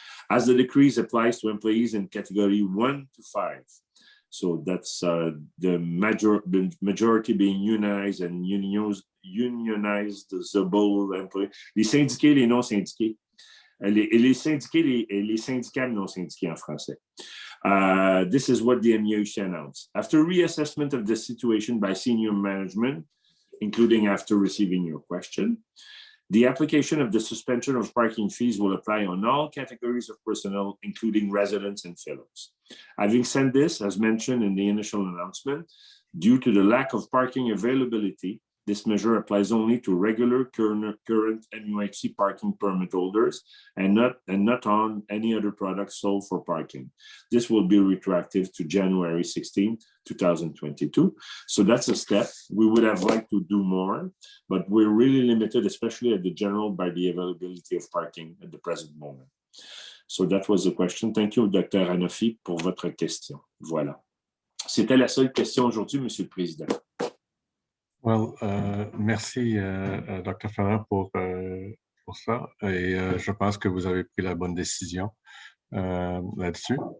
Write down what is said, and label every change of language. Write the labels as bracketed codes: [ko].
[en] As the decrees applies to employees in category 1 to 5. So that's the majority being unionized and unionizable employees. [fr] Les syndiqués, les non-syndiqués. Les syndiqués et les syndicats non-syndiqués en français. [en] This is what the MUHC announced. After reassessment of the situation by senior management, including after receiving your question, the application of the suspension of parking fees will apply on all categories of personnel, including residents and fellows. Having said this, as mentioned in the initial announcement, due to the lack of parking availability, this measure applies only to regular current MUHC parking permit holders and not on any other products sold for parking. This will be retroactive to January 16, 2022. So that's a step. We would have liked to do more, but we're really limited, especially at the general, by the availability of parking at the present moment. So that was the question. Thank you, Dr. [fr] Anafi, pour votre question. Voilà. C'était la seule question aujourd'hui, Monsieur le Président. Well, merci, Dr. Ferrand, pour ça. Et je pense que vous avez pris la bonne décision là-dessus.